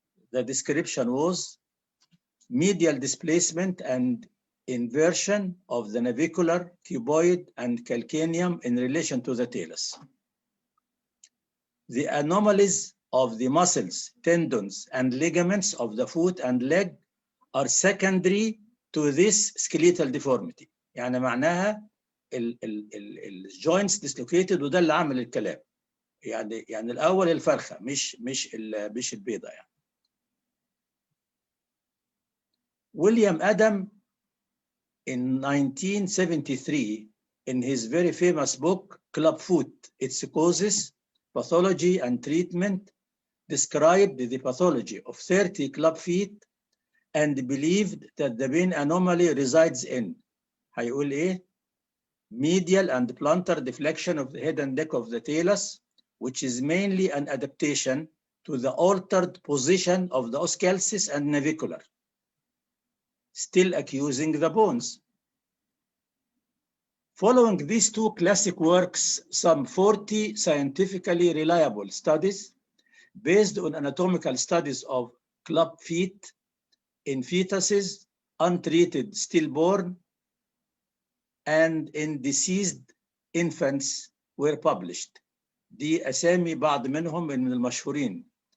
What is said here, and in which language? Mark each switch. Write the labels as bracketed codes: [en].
[en] The description was medial displacement and inversion of the navicular, cuboid, and calcaneum in relation to the talus. The anomalies of the muscles, tendons, and ligaments of the foot and leg are secondary to this skeletal deformity. [ar] يعني معناها الجوينتس dislocated وده اللي عمل الكلام. يعني الأول الفرخة مش البيضة يعني. [en] William Adam in 1973 in his very famous book Clubfoot, Its Causes, Pathology and Treatment, described the pathology of 30 club feet and believed that the main anomaly resides in [ar] هيقول ايه? [en] Medial and plantar deflection of the head and neck of the talus, which is mainly an adaptation to the altered position of the oscalcis and navicular, still accusing the bones. Following these two classic works, some 40 scientifically reliable studies based on anatomical studies of club feet in fetuses, untreated stillborn, and in deceased infants were published. [ar] دي أسامي بعض منهم من المشهورين.